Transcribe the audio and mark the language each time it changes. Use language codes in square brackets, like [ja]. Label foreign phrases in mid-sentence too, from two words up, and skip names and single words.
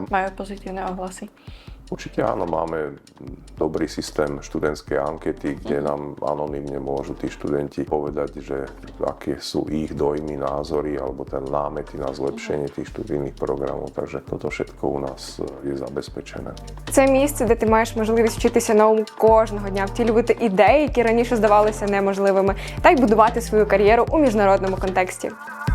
[sk] Majú pozitívne ohlasy? Určite áno, máme dobrý systém študentskej ankety, kde nám anonymne môžu tí študenti povedať, že aké sú ich dojmy, názory alebo ten námety na zlepšenie tých študijných programov. Takže toto všetko u nás je забезпечене. [uk] Це місце, де ти маєш можливість вчитися новому кожного дня, втілювати ідеї, які раніше здавалися неможливими, та й будувати свою кар'єру у міжнародному контексті.